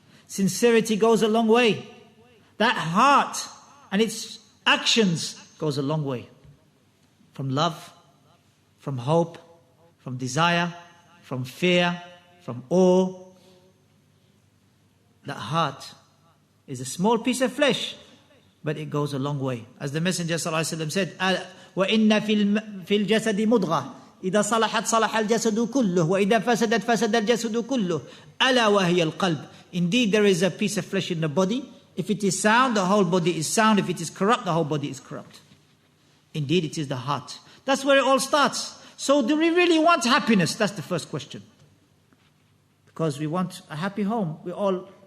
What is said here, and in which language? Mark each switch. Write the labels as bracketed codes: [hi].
[en] Sincerity goes a long way. That heart and its actions goes a long way. From love, from hope, from desire, from fear, from awe. That heart is a small piece of flesh, but it goes a long way. As the Messenger ﷺ said, [ar] وَإِنَّ فِي الْجَسَدِ مُضْغَةً إِذَا صَلَحَتْ صَلَحَ الْجَسَدُ كُلُّهُ وَإِذَا فَسَدَتْ فَسَدَ الْجَسَدُ كُلُّهُ أَلَا وَهِيَ الْقَلْبُ. [en] Indeed, there is a piece of flesh in the body. If it is sound, the whole body is sound. If it is corrupt, the whole body is corrupt. Indeed, it is the heart. That's where it all starts. So do we really want happiness? That's the first question. Because we want a happy home. We all